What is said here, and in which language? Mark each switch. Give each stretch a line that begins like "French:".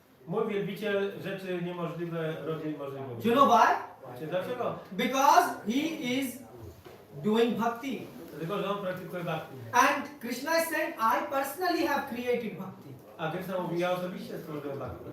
Polish: mój wielbiciel rzeczy niemożliwe robi możliwe.
English: Do you know why?
Polish: Wiecie dlaczego?
English: Because he is doing bhakti.
Polish: Dlatego, że on praktykuje bhakti.
English: And Krishna is saying, I personally have created bhakti.
Polish: A Krishna mówi, ja osobiście stworzyłem bhakti.